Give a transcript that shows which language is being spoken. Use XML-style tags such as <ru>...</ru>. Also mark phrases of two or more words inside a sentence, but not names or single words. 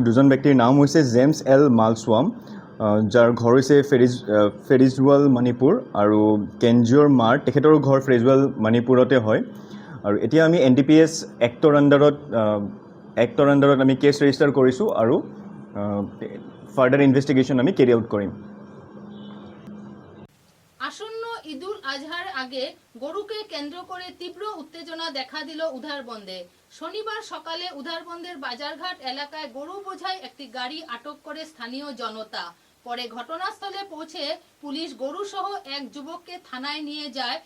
<as>2জন ব্যক্তিৰ নাম হৈছে জেমছ এল মালছৱাম, যাৰ ঘৰ হৈছে ফেৰিজৱাল মণিপুৰ, আৰু কেঞ্জিঅ'ৰ মাৰ, তেখেতৰ ঘৰ ফেৰিজৱাল মণিপুৰতে হয়। আৰু এতিয়া আমি NDPS এক্টৰ আণ্ডাৰত আমি</as> <en>case register</en> <as>কৰিছোঁ আৰু</as> <en>further investigation</en> <as>আমি</as> <en>carry out</en> <as>কৰিম।</as> <bn>আসন্ন ঈদুল আজহার আগে গরুকে কেন্দ্র করে তীব্র উত্তেজনা দেখা দিল উধারবন্দে। শনিবার সকালে উধারবন্দের বাজারঘাট এলাকায় গরু বোঝাই একটি গাড়ি আটক করে স্থানীয় জনতা। পরে ঘটনাস্থলে পৌঁছে পুলিশ গরু সহ এক যুবককে থানায় নিয়ে যায়।</bn>